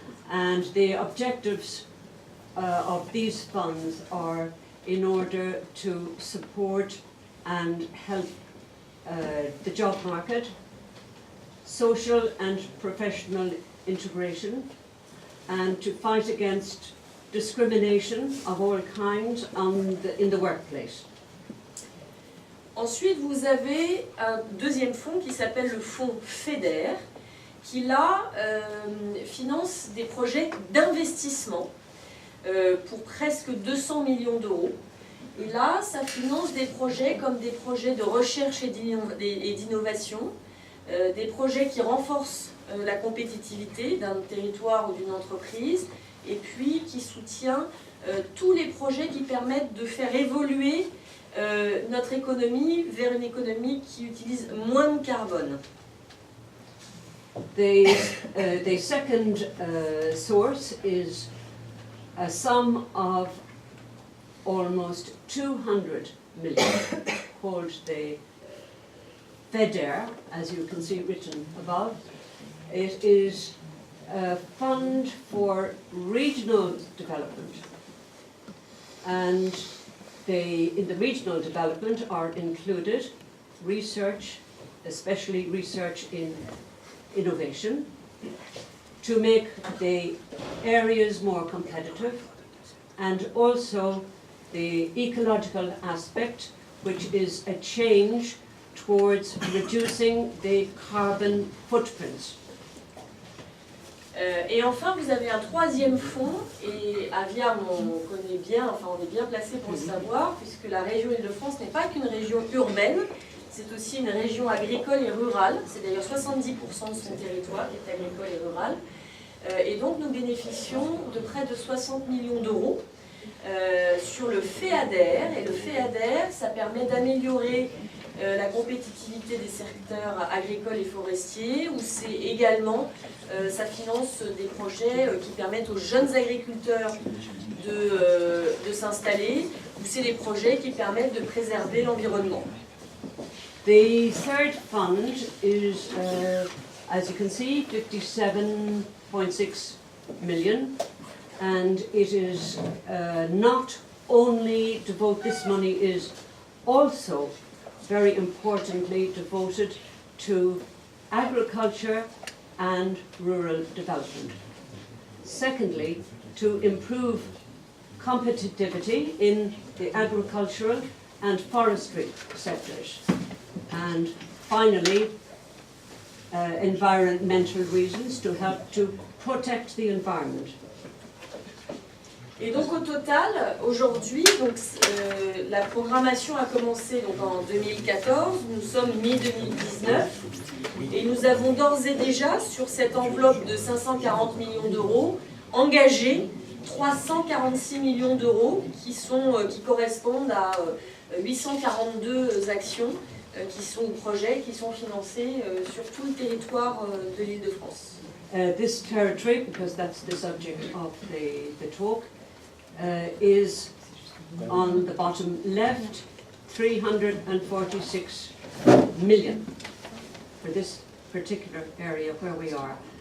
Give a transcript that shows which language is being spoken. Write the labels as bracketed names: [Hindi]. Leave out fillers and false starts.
[English] and the objectives of these funds are in order to support and help the job market, social and professional integration, and to fight against discrimination of all kinds in the workplace. [French] Ensuite, vous avez un deuxième fonds qui s'appelle le fonds FEDER, qui là finance des projets d'investissement pour presque 200 millions d'euros. Et là, ça finance des projets comme des projets de recherche et d'innovation, des projets qui renforcent la compétitivité d'un territoire ou d'une entreprise, et puis qui soutient tous les projets qui permettent de faire évoluer notre économie vers une économie qui utilise moins de carbone. [English] The second source is a sum of almost 200 million, called the FEDER, as you can see written above. It is a fund for regional development, and in the regional development are included research, especially research in innovation, to make the areas more competitive, and also the ecological aspect, which is a change towards reducing the carbon footprint. [French] Et enfin, vous avez un troisième fonds, et à Viarmes, on connaît bien, enfin on est bien placé pour le savoir, puisque la région Île-de-France n'est pas qu'une région urbaine, c'est aussi une région agricole et rurale. C'est d'ailleurs 70% de son territoire qui est agricole et rural. Et donc nous bénéficions de près de 60 millions d'euros sur le FEADER. Et le FEADER, ça permet d'améliorer la compétitivité des secteurs agricoles et forestiers, où c'est également, ça finance des projets qui permettent aux jeunes agriculteurs de s'installer, ou c'est des projets qui permettent de préserver l'environnement. [English] The third fund is, as you can see, 57.6 million, and it is not only devoted, this money is also very importantly devoted to agriculture and rural development. Secondly, to improve competitivity in the agricultural and forestry sectors. And finally, environmental reasons to help to protect the environment. [French] Et donc au total, aujourd'hui, la programmation a commencé donc, en 2014, nous sommes mi-2019, et nous avons d'ores et déjà, sur cette enveloppe de 540 millions d'euros, engagé 346 millions d'euros qui correspondent à 842 actions ou projets qui sont financés sur tout le territoire de l'Île-de-France. [English] This territory, because that's the subject of the talk, is on the bottom left, 346 million for this particular area where we are.